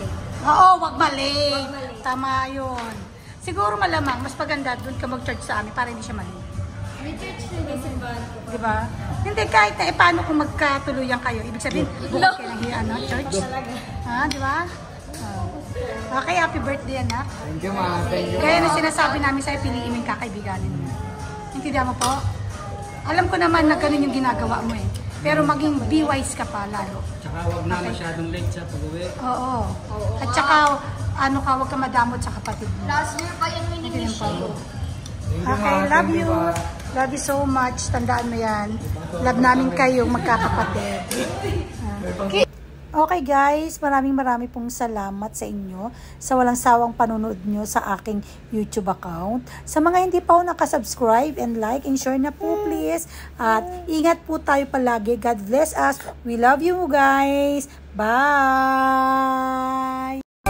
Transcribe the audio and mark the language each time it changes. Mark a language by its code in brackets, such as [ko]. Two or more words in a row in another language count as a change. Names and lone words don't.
[tl] Oo, wag mali. Tama yun. Siguro malamang, mas maganda doon ka mag-church sa amin para hindi siya mali. May church na may simbahan ko. Diba? Hindi, kahit na paano kung magkatuluyan kayo. Ibig sabihin, bukas kayo ng church. Ha, diba? [en] Okay, happy birthday, anak. Thank you, ma. Thank you, [tl] Kaya ma. na sinasabi namin sa'yo, piliin mo yung kakaibiganin mo. Intindihan mo po? Alam ko naman na ganun yung ginagawa mo eh. Pero maging [en] be wise [tl] ka pa lalo. Tsaka huwag na masyadong late sa pag-uwi. Oo. At saka, ano ka, huwag ka madamot sa kapatid mo. [en] Last year pa yan [tl] Intindihan mini-wish po. [en] you. Thank you, Okay, ma. love Thank you. ma. Love you so much. [tl] Tandaan mo yan. Love namin kayong magkakapatid. [en] Okay guys, [tl] maraming pong salamat sa inyo sa walang sawang panunood nyo sa aking YouTube account. Sa mga hindi pa po nakasubscribe and [en] like and share [tl] na po please. At ingat po tayo palagi. [en] God bless us. We love you guys. Bye!